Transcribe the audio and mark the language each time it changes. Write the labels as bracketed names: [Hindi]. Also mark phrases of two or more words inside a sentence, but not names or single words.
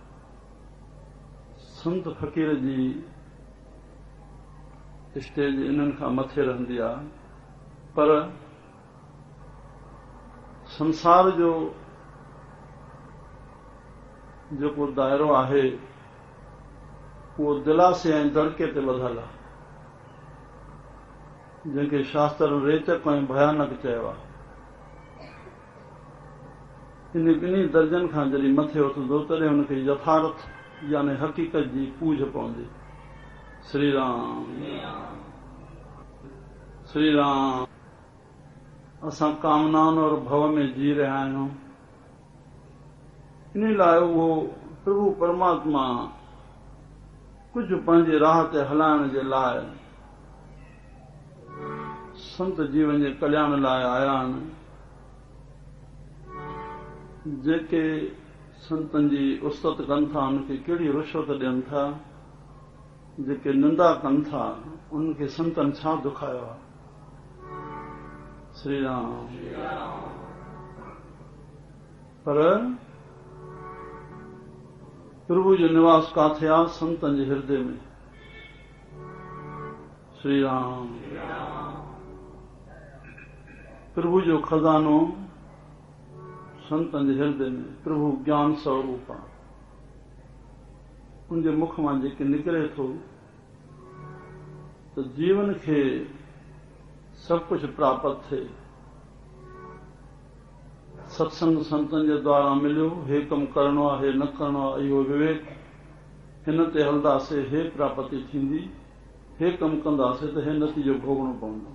[Sindhi] संत फ़क़ीर जी स्टेज इन्हनि खां मथे रहंदी आहे, पर संसार जो जेको दायरो आहे उहो दिलासे ऐं दड़के ते ॿधल आहे, जंहिंखे शास्त्र रेचक ऐं भयानक चयो आहे। इन ॿिन्ही दर्जनि खां जॾहिं मथे उथंदो तॾहिं हुनखे यथार्थ यानी हक़ीक़त जी पूज पवंदी। श्री राम। श्री राम। असां कामनान और भव में जी रहिया आहियूं। इन लाइ उहो प्रभु परमात्मा कुझु पंहिंजे राह ते हलाइण जे लाइ संत जीवन जे कल्याण लाइ आया आहिनि। जेके संतनि जी उस्तत कनि था उनखे कहिड़ी रुशवत ॾियनि था, जेके निंदा कनि था उनखे संतनि छा दुखायो आहे। श्री राम। पर प्रभु जो निवास काथे आहे? संतनि जे हृदय में। श्री राम। प्रभु जो खजानो संतनि जे हृदय में। प्रभु ज्ञान स्वरूप आहे। उनजे मुख मां जेके निकिरे थो त जीवन खे सभु कुझु प्राप्त थिए। सत्संग संतनि जे द्वारा मिलियो, हे कमु करणो आहे, हे न करणो आहे, इहो विवेक, हिन ते हलंदासीं हे प्राप्ति थींदी, हे कमु कंदासीं त हे नतीजो भोगणो पवंदो।